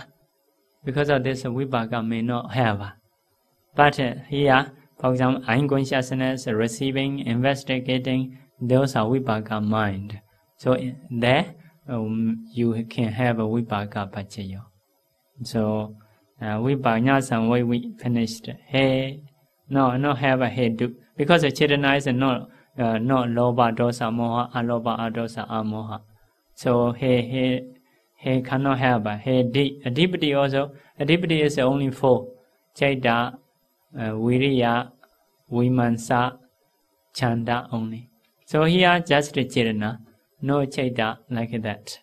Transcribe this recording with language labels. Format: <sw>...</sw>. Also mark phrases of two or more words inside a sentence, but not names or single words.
<en>Because of this, Vipaka may not have. But here, for example, unconsciousness, receiving, investigating, those are Vipaka mind. So there, you can have a</en> <pi>Vipaka Pachayo.</pi> <en>So,</en> <pi>Vipaka San</pi> <en>we finished. Hey, no have a head do. Because the Chetana is not</en> <pi>Loba dosa moha, aloba adosa amoha.</pi> <en>So he cannot have a adipati also. Adipati is only 4.</en> <pi>Chaita, Viriya, Vimansa, Chanda only.</pi> <en>So here just the Chetana, no Chaita like that.</en>